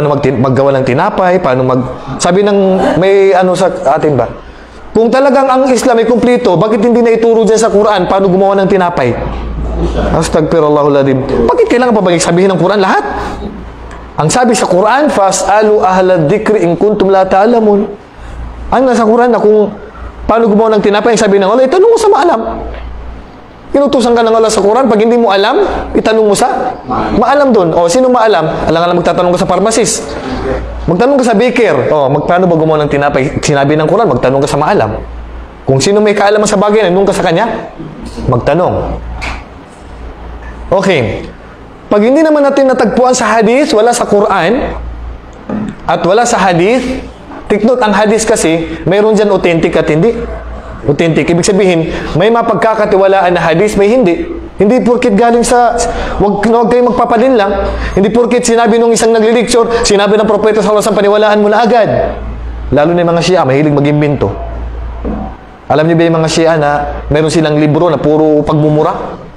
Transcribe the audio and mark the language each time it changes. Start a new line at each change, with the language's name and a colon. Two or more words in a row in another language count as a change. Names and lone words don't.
Filipino: Paano maggawa ng tinapay, paano sabi ng may ano sa atin ba? Kung talagang ang Islam ay kumplito, bakit hindi na ituro dyan sa Quran paano gumawa ng tinapay? Astagfirullahaladzim. Bakit kailangan pa ba sabihin ng Quran lahat? Ang sabi sa Quran,
Arabic: فاسألوا أهل الذكر إن كنتم لا تعلمون.
Filipino: Ang nasa Quran na kung paano gumawa ng tinapay, ang sabi ng Allah, itanong mo sa maalam. Inutusan ka ng Allah sa Quran, pag hindi mo alam, itanong mo sa maalam doon. O, sino maalam? Alang-alang magtatanong ka sa pharmacist. Magtanong ka sa baker. O, paano ba gumawa ng tinapay? Sinabi ng Quran, magtanong ka sa maalam. Kung sino may kaalaman sa bagay, nandun ka sa kanya, magtanong. Okay. Pag hindi naman natin natagpuan sa hadith, wala sa Quran, at wala sa hadith,
English: take note,
Filipino: ang hadith kasi, mayroon dyan authentic at hindi. Authentic. Ibig sabihin, may mapagkakatiwalaan na hadith, may hindi. Hindi porkit galing sa, wag kayong magpapadin lang. Hindi porkit sinabi nung isang naglilecture, sinabi ng propeta sa Allah, paniwalaan mo na agad. Lalo na yung mga Shia, mahilig mag-imbento. Alam niyo ba yung mga Shia na meron silang libro na puro pagmumura?